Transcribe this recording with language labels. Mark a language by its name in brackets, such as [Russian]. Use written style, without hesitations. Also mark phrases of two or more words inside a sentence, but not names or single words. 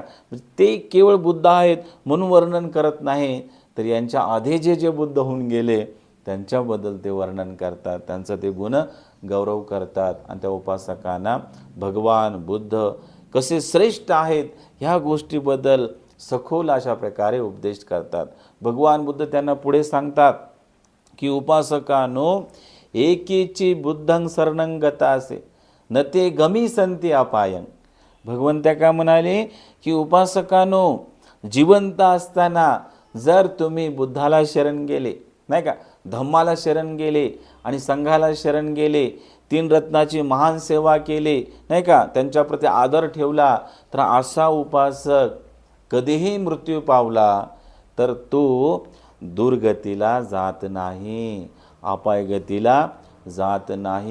[Marathi] ते केवळ बुद्ध आहेत म्हणून वर्णन करत नाही, तर यांच्या आधी जे बुद्ध होऊन गेले त्यांच्याबद्दल ते वर्णन करतात, त्यांचं ते गुण गौरव करतात. आणि त्या उपासकांना भगवान बुद्ध कसे श्रेष्ठ आहेत ह्या गोष्टीबद्दल सखोल अशा प्रकारे उपदेश करतात. भगवान बुद्ध त्यांना पुढे सांगतात की उपासकांनो, [Pali] एकीची बुद्धं शरणं गतासे न ते गमी संती अपायं. [Marathi] भगवंत काय म्हणाले की उपासकांनो, जिवंत असताना जर तुम्ही बुद्धाला शरण गेले, नाही का, धम्माला शरण गेले आणि संघाला शरण गेले, 3 रत्नाची महान सेवा केली, नाही का, त्यांच्याप्रती आदर ठेवला, तर असा उपासक कधीही मृत्यू पावला तर तो दुर्गतीला जात नाही, अपायगतीला जात नाही.